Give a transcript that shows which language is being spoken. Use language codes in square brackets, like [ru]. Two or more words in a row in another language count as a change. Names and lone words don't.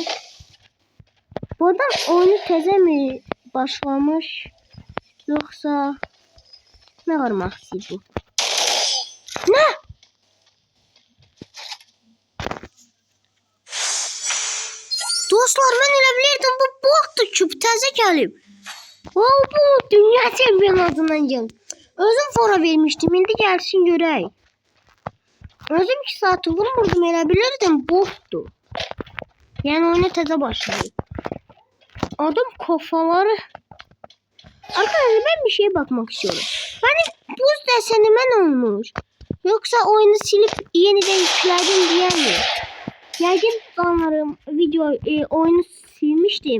[tr] Bu adam oyunu teze mi başlamış? Yoksa ne var maksidi bu? [az] Ne? Dostlar ben elə bilirdim bu botdur ki təzə gəlib. Bu dünya çempionatından gəlib. Özüm fora vermişdim. İndi gəlsin görək. Özüm 2 saat vurmurdum elə bilirdim botdur. Yəni oyuna təzə başlayıb. [tr] Adam kafaları. Arkadaşlar ben bir şeye bakmak istiyorum. Benim buz desenime ne olmuş? Yoksa oyunu silip yeniden yükledim diye mi? Geldim sanırım oyunu silmiştim.